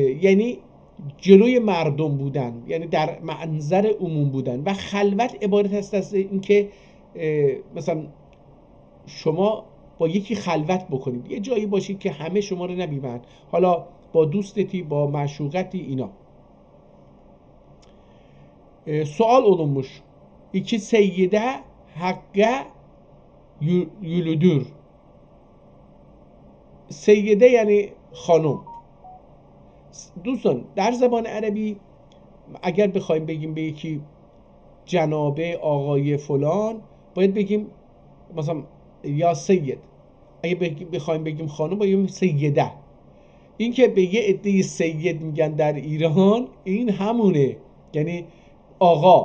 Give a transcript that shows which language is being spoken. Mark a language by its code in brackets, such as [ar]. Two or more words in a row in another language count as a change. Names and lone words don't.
[fa] یعنی جلوی مردم بودن، یعنی در منظر عموم بودن. و خلوت عبارت است از اینکه مثلا شما با یکی خلوت بکنید، یه جایی باشید که همه شما رو نبینن، حالا با دوستتی، با معشوقتی اینا. [az] Sual olunmuş. İki seyyide hakka yürüdür. [fa] سیده یعنی خانم. دوستان در زبان عربی اگر بخوایم بگیم به یکی جنابه، آقای فلان، باید بگیم مثلا یا سید. اگه بخوایم بگیم خانم باید بگیم سیده. این که به یه عده سید میگن در ایران این همونه، یعنی آقا.